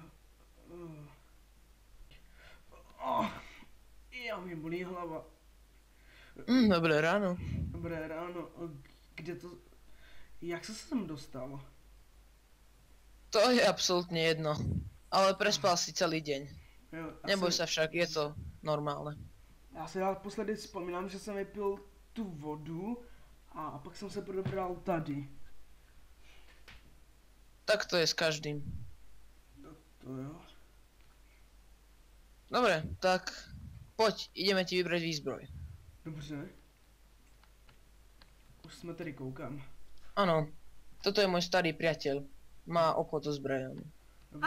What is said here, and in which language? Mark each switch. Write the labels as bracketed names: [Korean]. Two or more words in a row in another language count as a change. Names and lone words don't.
[Czech] Já mi bolí hlava. [Slovak] Dobré ráno. [Czech] Dobré ráno. Kde to... Jak se sem dostal? [Slovak] To je absolútne jedno. Ale prespal si celý deň. Jo, Neboj sa však, je to normálne. [Czech] Já si naposledy vzpomínám, že jsem vypil tu vodu a pak jsem se probral tady. [Slovak] Tak to je s každým. [Czech] To jo. [Slovak] Dobre, tak poď, ideme ti vybrať výzbroj. [Czech] Dobře. Už jsme tady koukám. [Slovak] Áno, toto je môj starý priateľ. Má obchod so zbrojami. [Czech] Dobře.